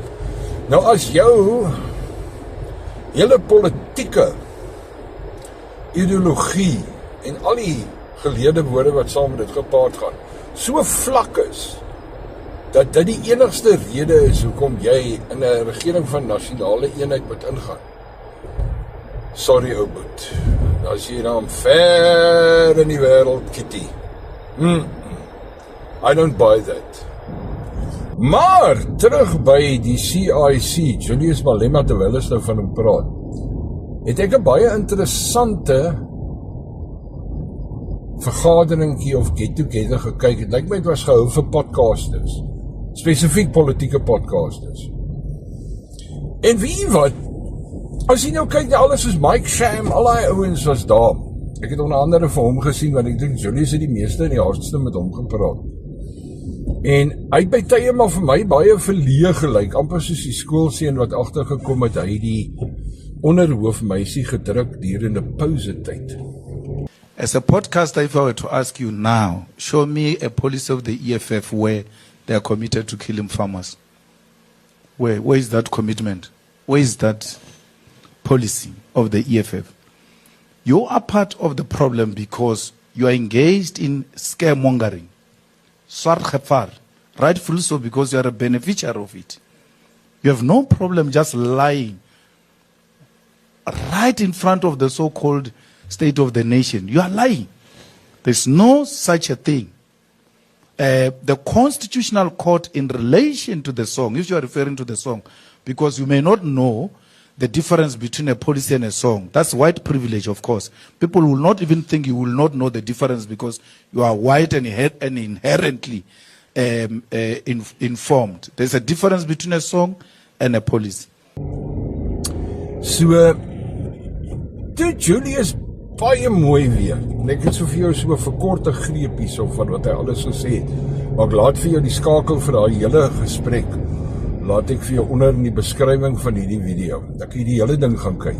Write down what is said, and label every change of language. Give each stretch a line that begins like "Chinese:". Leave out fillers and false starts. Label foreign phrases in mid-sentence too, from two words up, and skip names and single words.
Afrikaans: Nou as jou hele politieke ideologie en al die geleerde woorde wat saam met dit gepaard gaan, so vlak is, dat dit die enigste rede is hoekom jy in 'n regering van Nasionale Eenheid moet ingaan. Sorry ou boet, as jy dan ver in die wêreld, Kitty.
English: I don't buy that.
Afrikaans: Maar, terug by die CIC, Julius Malema, terwyl ons nou van hom praat, het ek 'n baie interessante vergaderingkie of get-together gekyk. Het lyk my het was gehou vir podcasters, spesifiek politieke podcasters. En wie wat, as jy nou kyk, alles is Mike Sham, al die ouens was daar. Ek het onder andere vir hom gesien, want ek dink Julius het die meeste en die hardste met hom gepraat. En hy het by tye maar vir my baie verleë gelyk, amper soos die skoolseun wat agtergekom het, hy die onderhoofmeisie gedruk durende pausetyd.
English: As a podcaster, if I were to ask you now, show me a policy of the EFF where they are committed to killing farmers. Where is that commitment? Where is that policy of the EFF? You are part of the problem because you are engaged in scaremongering.
Afrikaans: Swart gevaar.
English: Rightfully so, because you are a beneficiary of it. You have no problem just lying right in front of the so-called state of the nation. You are lying. There's no such a thing. The Constitutional Court, in relation to the song, if you are referring to the song, because you may not know the difference between a policy and a song. That's white privilege, of course. People will not even think you will not know the difference because you are white and inherently informed. There's a difference between a song and a policy. So,
Afrikaans: dit Julius baie mooi weer. Ek het so vir jou so 'n verkorte greepies of van wat hy alles gesê het. Maar ek laat vir jou die skakel vir daai hele gesprek. Laat ek vir jou onder in die beskrywing van hierdie video. Dat jy die hele ding gaan kyk.